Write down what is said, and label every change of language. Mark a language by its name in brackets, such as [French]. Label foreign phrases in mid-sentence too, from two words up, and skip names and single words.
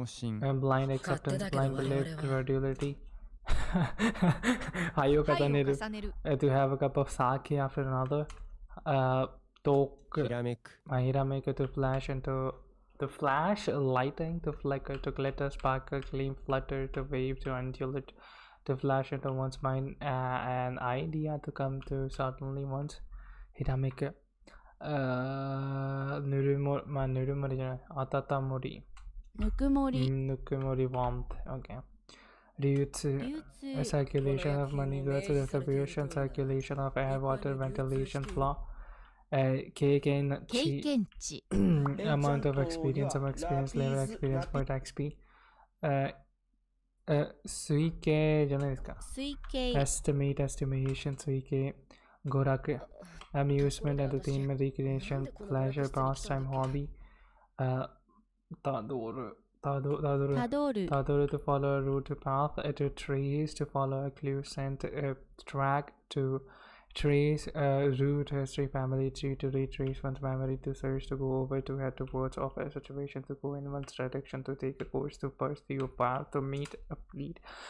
[English] Blind acceptance, blind belief, credulity. To have a cup of sake after another. Hirameku, to flash, and to flash, lighting, to flicker, to glitter, sparkle, gleam, flutter, to wave, to undulate, to flash into one's mind, an idea to come to suddenly once. Hirameku. [Japanese] Nurumori, atatamori. Nukumori, warmth. [English] Okay. Ryutsu, circulation of money, goods, distribution, circulation of air, water, ventilation, flow. Keikenchi, amount of experience, level experience, point XP. [Japanese] 推計じゃないですか。 [English] Estimate, estimation, suike. Goraku, amusement, entertainment, recreation, pleasure, pastime, hobby. Tadoru, to follow a route, to path, to trace, to follow a clue, scent, track, to trace, route, history, family tree, to retrace one's memory, to search, to go over, to head towards, of a situation, to go in one's direction, to take a course, to pursue a path, to meet a lead.